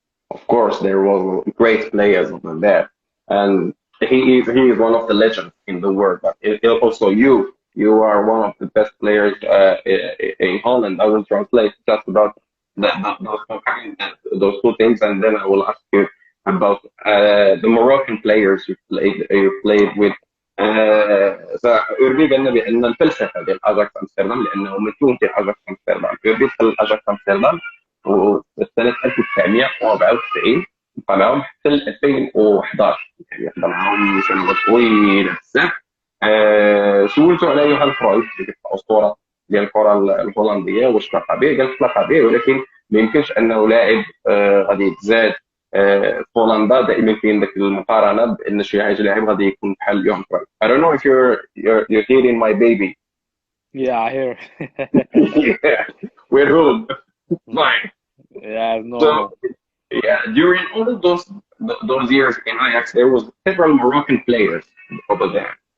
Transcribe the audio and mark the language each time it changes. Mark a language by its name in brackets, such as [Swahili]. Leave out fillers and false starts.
[English] of course, there was great players over there, and he is one of the legends in the world. But also you are one of the best players in Holland. I will translate just about those two things, and then I will ask you about the Moroccan players you played with. [Arabic] فأوربي قالنا بأن الفلسفة ديال أجاكس أمستردام لأنه من تونسي أجاكس أمستردام أوربي دخل أجاكس أمستردام وفي سنة 1994 بقى معاهم حتى ل 2011 يعني خدم معاهم سنوات طويلة بزاف. سولته على يوهان كرويف اللي كانت أسطورة ديال الكرة الهولندية واش تلقى به، قال تلقى به ولكن ما يمكنش أنه لاعب غادي يتزاد في هولندا. دائما كاين ذاك المقارنة بأن شي لاعب غادي يكون بحال يوهان كرويف. [English] I don't know if you're hearing my baby. Yeah, I hear. Yeah, we're home. Fine. Yeah, So normal. yeah, during all those years in Ajax, there was several Moroccan players over there.